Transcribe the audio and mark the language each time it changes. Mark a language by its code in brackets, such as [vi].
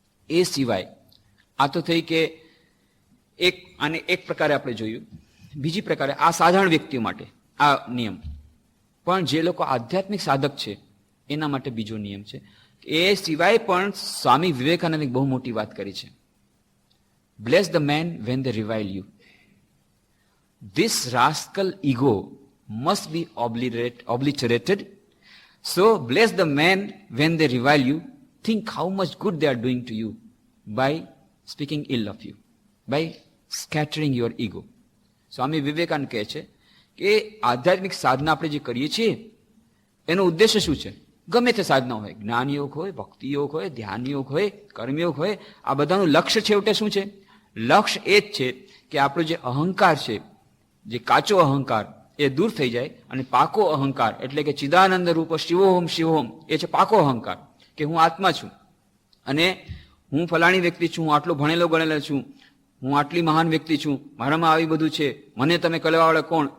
[gu] એ સિવાય આ તો થઈ કે એક પ્રકારે આપણે જોયું. બીજી પ્રકારે આ સાધારણ વ્યક્તિઓ માટે આ નિયમ, પણ જે લોકો આધ્યાત્મિક સાધક છે એના માટે બીજો નિયમ છે. એ સિવાય પણ સ્વામી વિવેકાનંદે બહુ મોટી વાત કરી છે. [en] Bless the man when they revile you. This rascal ego must be obliterated. So bless the man when they revile you. Think how much good they are doing to you by speaking ill of you, by scattering your ego. [gu] Swami Vivekananda કહે છે કે આધ્યાત્મિક સાધના આપણે જે કરીએ છીએ એનો ઉદ્દેશ્ય શું છે? ગમે તે સાધના હોય, જ્ઞાન યોગ હોય, ભક્તિ યોગ હોય, ધ્યાન યોગ હોય, કર્મયોગ હોય, આ બધાનું લક્ષ્ય છેવટે શું છે? લક્ષ્ય એ જ છે કે આપણો જે અહંકાર છે, જે કાચો અહંકાર, એ દૂર થઈ જાય અને પાકો અહંકાર એટલે કે ચિદાનંદ રૂપ શિવોહમ શિવોહમ, એ છે પાકો અહંકાર કે હું આત્મા છું અને હું ફલાણી વ્યક્તિ છું, હું આટલો ભણેલો ગણેલો છું, હું આટલી મહાન વ્યક્તિ છું, મારામાં આવી બધું છે, મને તમે કહેવાવાળા કોણ?